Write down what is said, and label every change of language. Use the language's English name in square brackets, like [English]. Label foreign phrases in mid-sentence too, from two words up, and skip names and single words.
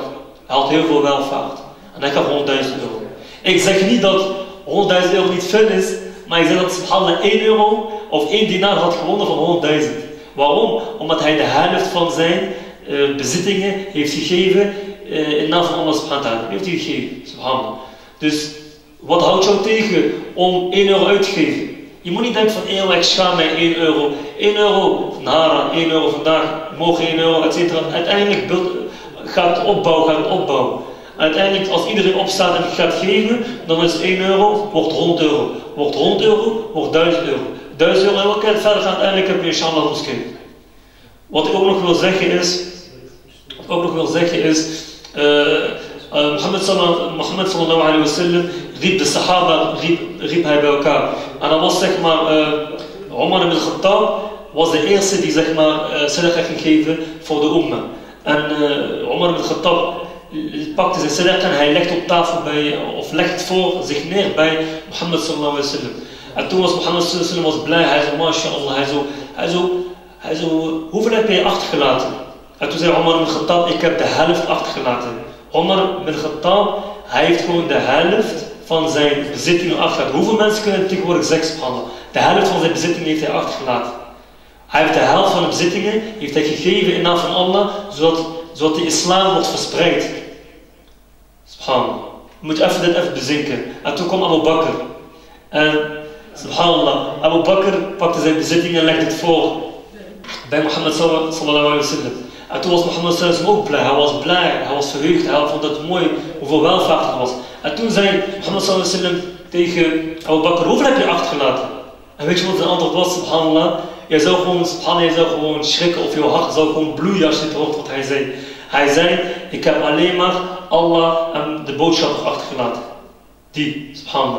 [Dutch] Hij had heel veel welvaart. En hij gaf 100.000 euro. Ik zeg niet dat 100.000 euro niet veel is, maar ik zeg dat subhanallah 1 euro of 1 dinar had gewonnen van 100.000. Waarom? Omdat hij de helft van zijn bezittingen heeft gegeven in naam van Allah [Arabic] سبحانه وتعالى. [Dutch] Heeft hij gegeven, subhanallah. Dus wat houdt jou tegen om 1 euro uit te geven? Je moet niet denken van, ik schaam mij 1 euro. 1 euro vandaag, 1 euro vandaag, morgen 1 euro, etc. Uiteindelijk gaat het opbouwen. Uiteindelijk, als iedereen opstaat en het gaat geven, dan is 1 euro, wordt 100 euro. Wordt 100 euro, wordt 1000 euro. 1000 euro, en welke verder gaat, uiteindelijk heb je inshallah moskee. Wat ik ook nog wil zeggen is, Mohammed [Arabic] صلى الله عليه وسلم [Dutch] riep de sahaba, riep hij bij elkaar. En dat was zeg maar, Umar ibn Khattab was de eerste die zeg maar sadaqa ging geven voor de umma. En Umar ibn Khattab pakte zijn sadaqa en hij legt op tafel of legt voor zich neer bij Mohammed [Arabic] صلى الله عليه وسلم. [Dutch] En toen was Mohammed [Arabic] صلى الله عليه وسلم [Dutch] blij, hij zei, mashallah, hij zo, hoeveel heb je achtergelaten? En toen zei Umar ibn Khattab, ik heb de helft achtergelaten. Umar ibn Khattab, hij heeft gewoon de helft van zijn bezittingen achtergelaten. Hoeveel mensen kunnen tegenwoordig zeggen, subhanallah? De helft van zijn bezittingen heeft hij achtergelaten. Hij heeft de helft van de bezittingen heeft hij gegeven in naam van Allah, zodat de islam wordt verspreid. Subhanallah. Je moet dit even bezinken. En toen kwam Abu Bakr. En subhanallah, Abu Bakr pakte zijn bezittingen en legde het voor bij Mohammed [Arabic] صلى الله عليه وسلم. [Dutch] En toen was Mohammed [Arabic] صلى الله عليه وسلم [Dutch] ook blij. Hij was blij, hij was verheugd, hij vond het mooi hoeveel welvaart er was. En toen zei Mohammed [Arabic] صلى الله عليه وسلم [Dutch] tegen Abu Bakr, hoeveel heb je achtergelaten? En weet je wat zijn antwoord was, subhanallah? Jij zou gewoon schrikken of jouw hart zou gewoon bloeien als je het hoort wat hij zei. Hij zei, ik heb alleen maar Allah en de boodschapper achtergelaten. Die, subhanallah.